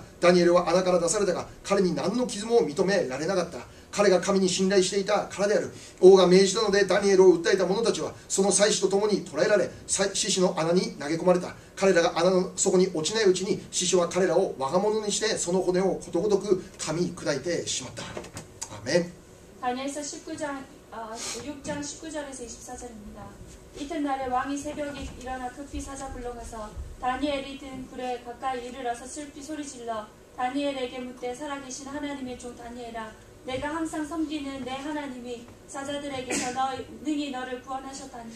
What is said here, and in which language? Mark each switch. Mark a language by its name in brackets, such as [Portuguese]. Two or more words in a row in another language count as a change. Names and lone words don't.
[Japanese] ダニエルは穴から出されたが、彼に何の傷も認められなかった。彼が神に信頼していたからである。王が命じたのでダニエルを訴えた者たちはその祭司と共に捕らえられ、獅子の穴に投げ込まれた。彼らが穴の底に落ちないうちに獅子は彼らを我が物にしてその骨をことごとく噛み砕いてしまった。アーメン。 [Korean] 다니엘서 19장 6장 19절에서 24절입니다. 이튿날에 왕이 새벽에 일어나 급히 사자 불러가서 다니엘이 든 굴에 가까이 이르러서 슬피 소리질러 다니엘에게 묻되 살아계신 하나님의 종 다니엘아 내가 항상 섬기는 내 하나님이 사자들에게서 능히 너를 구원하셨다니라.